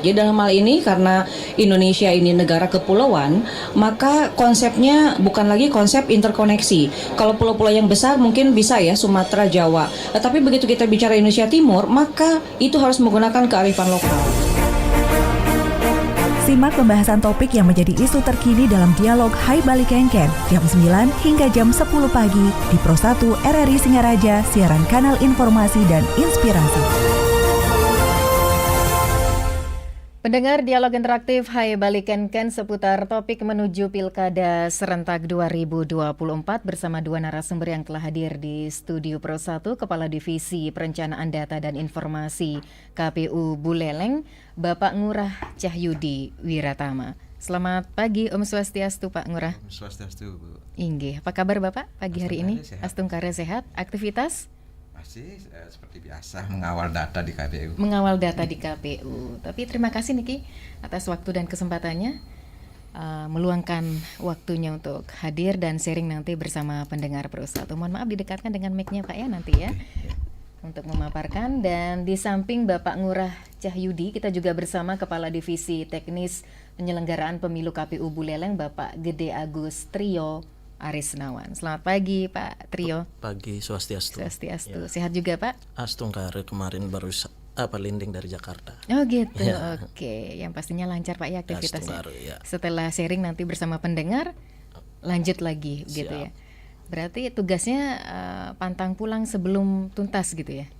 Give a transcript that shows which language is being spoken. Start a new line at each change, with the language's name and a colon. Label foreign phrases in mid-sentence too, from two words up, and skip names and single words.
Indonesian: Jadi dalam hal ini karena Indonesia ini negara kepulauan, maka konsepnya bukan lagi konsep interkoneksi. Kalau pulau-pulau yang besar mungkin bisa ya Sumatera, Jawa. Tapi begitu kita bicara Indonesia Timur, maka itu harus menggunakan kearifan lokal. Simak pembahasan topik yang menjadi isu terkini dalam dialog Hai Bali Kenken jam 9 hingga jam 10 pagi di Pro 1 RRI Singaraja, siaran kanal informasi dan inspirasi. Pendengar dialog interaktif Hai Bali Kenken seputar topik menuju Pilkada Serentak 2024 bersama dua narasumber yang telah hadir di Studio Pro 1, Kepala Divisi Perencanaan Data dan Informasi KPU Buleleng, Bapak Ngurah Cahyudi Wiratama. Selamat pagi,
Sanskrit: Om Swastiastu
Indonesian: Pak Ngurah.
Sanskrit: Om Swastiastu, Bu.
Indonesian: Inggih, apa kabar Bapak pagi hari ini? Astungkare sehat, aktivitas? Masih seperti biasa mengawal data di KPU. Mengawal data di KPU. Tapi terima kasih Niki atas waktu dan kesempatannya, meluangkan waktunya untuk hadir dan sharing nanti bersama pendengar Pro 1. Mohon maaf didekatkan dengan mic-nya Pak ya nanti ya. Untuk memaparkan. Dan di samping Bapak Ngurah Cahyudi, kita juga bersama Kepala Divisi Teknis Penyelenggaraan Pemilu KPU Buleleng, Bapak Gede Agus Trio Arisnawan. Selamat pagi Pak Trio. Pagi, Swastiastu. Swastiastu. Ya. Sehat juga Pak? Astungkare kemarin baru landing dari Jakarta. Oh gitu, ya. Oke. Yang pastinya lancar Pak ya aktivitasnya. Ya. Setelah sharing nanti bersama pendengar, lanjut lagi gitu ya. Berarti tugasnya pantang pulang sebelum tuntas gitu ya?